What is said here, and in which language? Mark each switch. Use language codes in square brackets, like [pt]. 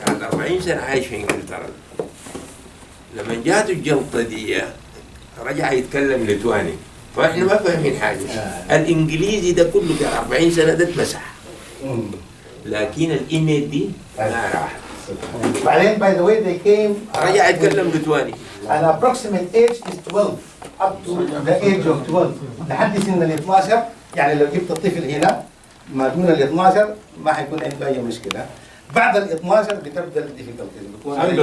[ar] 40 سنة عايش في انجلترا. لما جاته الجلطة دي رجع يتكلم ليتواني، فاحنا ما فاهمين حاجة. الانجليزي ده كله في 40 سنة ده اتمسح. لكن الايميل دي ما راح. بعدين [en] by the way they came [ar] رجع يتكلم ليتواني. [en] an approximate age is 12 up to the age of 12 [ar] لحد سن ال 12. يعني لو جبت الطفل هنا ما دون ال 12 ما حيكون عنده اي مشكلة. بعد ال 12 بتبدا الديفيكولتيز بتكون